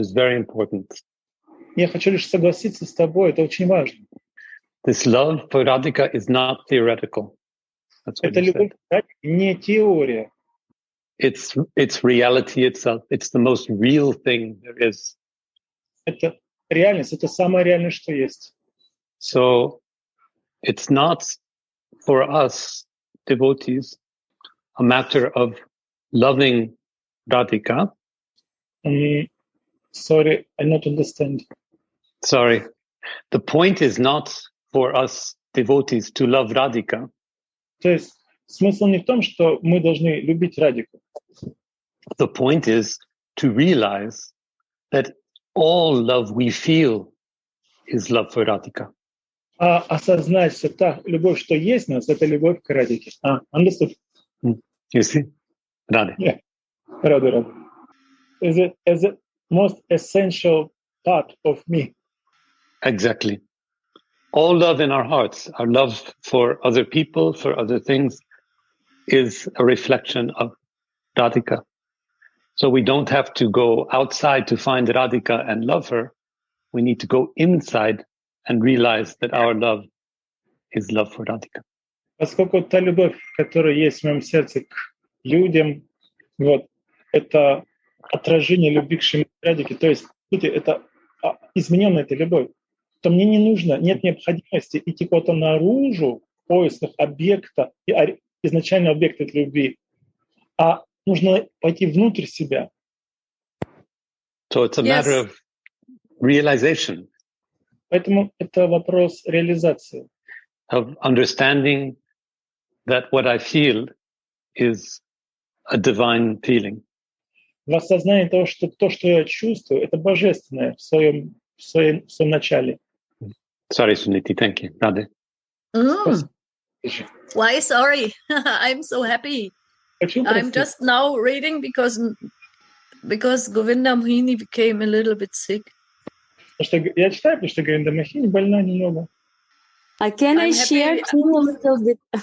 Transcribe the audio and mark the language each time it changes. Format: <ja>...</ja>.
<en>Is very important.</en> <ru>Я хочу лишь согласиться с тобой, это очень важно.</ru> <en>This love for Radhika is not theoretical. That's what</en> <ru>Это</ru> <en>you</en> <ru>любовь</ru> <en>said.</en> <ru>не теория.</ru> <en>It's reality itself. It's the most real thing there is.</en> <ru>Это реальность, это самое реальное, что есть.</ru> <en>So it's not for us devotees a matter of loving Radhika. Sorry, I not understand. Sorry. The point is not for us devotees to love Radhika.</en> <ru>То есть смысл не в том, что мы должны любить Радику.</ru> <en>The point is to realize that all love we feel is love for Radhika.</en> <ru>А осознать, что та любовь, что есть в нас, это любовь к Радике.</ru> <en>Understood? You see? Radhe. Yeah. Рада. Is it as a most essential part of me? Exactly. All love in our hearts, our love for other people, for other things, is a reflection of Radhika. So we don't have to go outside to find Radhika and love her. We need to go inside and realize that our love is love for Radhika.</en> <ru>Поскольку та любовь, которая есть в моем сердце к людям, вот, это отражение любви к Шримати Радхике, то есть, по сути, это измененная эта любовь, то мне не нужно, нет необходимости идти куда-то наружу в поисках объекта, изначального объекта этой любви, а нужно пойти внутрь себя.</ru> <en>So it's a matter of realization.</en> <ru>Поэтому это вопрос реализации.</ru> <en>Of understanding that what I feel is a divine feeling.</en> <ru>В осознании того, что то, что я чувствую, это божественное в своем начале.</ru> <en>Sorry, Suniti. Thank you. Radhe. Why sorry? I'm so happy. I'm just now reading because Govinda Mohini became a little bit sick.</en> <ru>Я читаю, потому что Говинда Мохини больна немного.</ru> <en>Can I share too a little bit?</en>